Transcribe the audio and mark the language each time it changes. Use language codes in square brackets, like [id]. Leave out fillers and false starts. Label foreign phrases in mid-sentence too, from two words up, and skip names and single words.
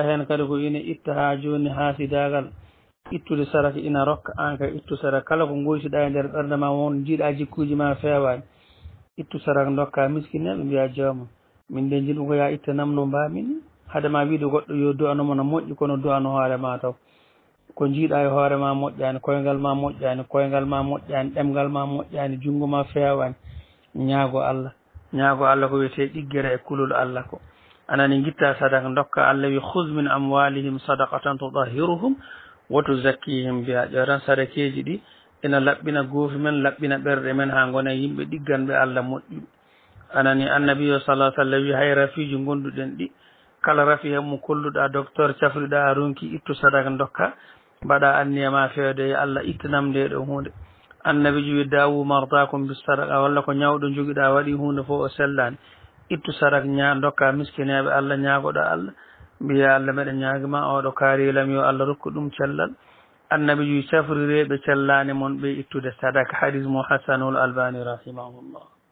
[ff] hen kadi ko ina itta ha joni haasidagal ittude saraka ina rokka an kay ittu saraka kala ko goytiɗa e nder ɓerde ma won jiiɗa jikkuji ma fewani ittu saraka dokka miskineɓe mbiya jawmum min de jiɗum ko ya itta namno mbamini hadema wiide goɗɗo yo du'anomo no moƴƴi kono du'ano hoorema taw ko jiiɗa e hoorema moƴƴani koyngal ma moƴƴani koyngal ma moƴƴani ɗemgal ma moƴƴani junngo ma fewani ñaago allah ko wiyete ɗiggere e kulol allah ko anani gitta sadaka dokka Allah wi [ar] خذ من أموالهم صدقة تطهرهم وتزكيهم بها [ff] jaran sadakeji ɗi ina laɓɓina goofi men laɓɓina ɓerɗe men ha gona yimɓe ɗigganɓe Allah moƴƴuɓe anani annabi [ar] صلى الله عليه وسلم [ff] wi hay rafiji gonduɗen ɗi kala rafi hen mo kolluɗa docteur cafriɗa a ronki ittu sadaka dokka mbaɗa anniyama fewde Allah ittanam nde ɗo hunde annabi ji wi [ar] داووا مرضاكم بالصدقة [ff] walla ko ñawɗo joguiɗa waɗi hunde fof o sellani ittu sadaka dokka miskineɓe Allah ñagoɗa Allah mbiya Allah meɗen ñaguima oɗo kaarilam yo Allah rokku ɗum cellal annabi ji cafrireɓe cellani moon ɓe ittude sadaka hadis mo hasanul albani rahimahullah